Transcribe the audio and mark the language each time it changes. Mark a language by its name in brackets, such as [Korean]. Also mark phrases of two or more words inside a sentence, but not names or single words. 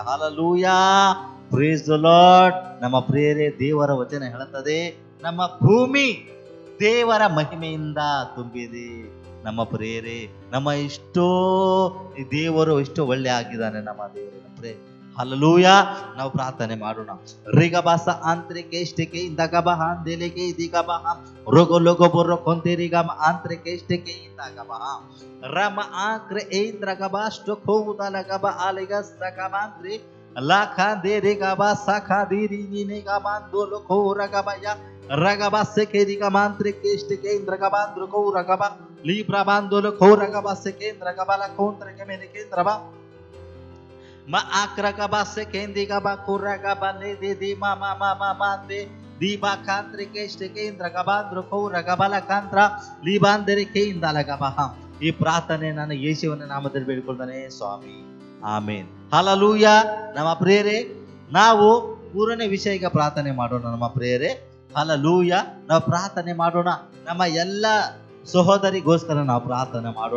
[English] ಹಲ್ಲೆಲೂಯ. praise the Lord. [Kannada] ನಮ್ಮ ಪ್ರಿಯರೇ, ದೇವರ ವಚನ ಹೇಳುತ್ತದೆ ನಮ್ಮ ಭೂಮಿ ದೇವರ ಮಹಿಮೆಯಿಂದ ತುಂಬಿದೆ. ನಮ್ಮ ಪ್ರೇರೆ ನಮ್ಮ ದೇವರು ಎಷ್ಟು ಒಳ್ಳೆ ಆಗಿದ್ದಾನೆ ನಮ್ಮ ದೇವರ ಪ್ರೇ. ಹಲ್ಲೆಲೂಯಾ. ನಾವು ಪ್ರಾರ್ಥನೆ ಮಾಡೋಣ. ರಿಗಬಾಸ ಆಂತ್ರಿಕೇಷ್ಟಕ್ಕೆ ಇಂದಗಬಹ ಅಂದೆಲೆಗೆ ಇದೀಗಬಹ ರೋಗೋ ಲೋಗೋ ಬೊರ್ರೋ ಕೊಂತಿರಿಗಮ ಆಂತ್ರಿಕೇಷ್ಟಕ್ಕೆ ಇಂದಗಬಹ ರಮ ಆಕ್ರೆ ಇಂದ್ರಗಬಾಷ್ಟು ಖೋದಲಗಬ ಆಲಿಗಸ್ತಗಬಾಂತ್ರಿ ಲಾಖಾ ದೇರಿಗಬ ಸಖಾ ದಿರಿ ನಿನಿಗಬಾಂದು ಲೋಕೋರಗಬಯ ರಗಬ ಸೆಕೆರಿಗಮಾಂತ್ರಿಕೇಷ್ಟಕ್ಕೆ ಇಂದ್ರಗಬಾಂದ್ರು ಕೌರಗಬ ಲೀಬ್ರಬಾಂದು ಲೋಕೋರಗಬ ಸೆಕೇಂದ್ರಗಬ ಲಕೋಂತ್ರಗೆ ಮೇಲಿಕೇಂದ್ರಬ ma akragaba sekendikaba kuragaba di mama mande diba kantre keste kendra gabandro kouragabala kantra libandere keindalagaba. ಈ ಪ್ರಾರ್ಥನೆ ನಾನು ಯೇಸುವಿನ ನಾಮದಲ್ಲಿ ಬೇಡಿಕೊಳ್ತಾನೆ ಸ್ವಾಮಿ. ಆಮೇನ್. ಹಲ್ಲೆಲೂಯಾ. ನಮ್ಮ ಪ್ರಿಯರೇ, ನಾವು ಮೂರನೇ ವಿಷಯಕ್ಕೆ ಪ್ರಾರ್ಥನೆ ಮಾಡೋಣ. ನಮ್ಮ ಪ್ರಿಯರೇ, ಹಲ್ಲೆಲೂಯಾ. ನಾವು ಪ್ರಾರ್ಥನೆ ಮಾಡೋಣ. ನಮ್ಮ ಎಲ್ಲ ಸಹೋದರಿಗೋಸ್ಕರ ನಾವು ಪ್ರಾರ್ಥನೆ ಮಾಡೋಣ.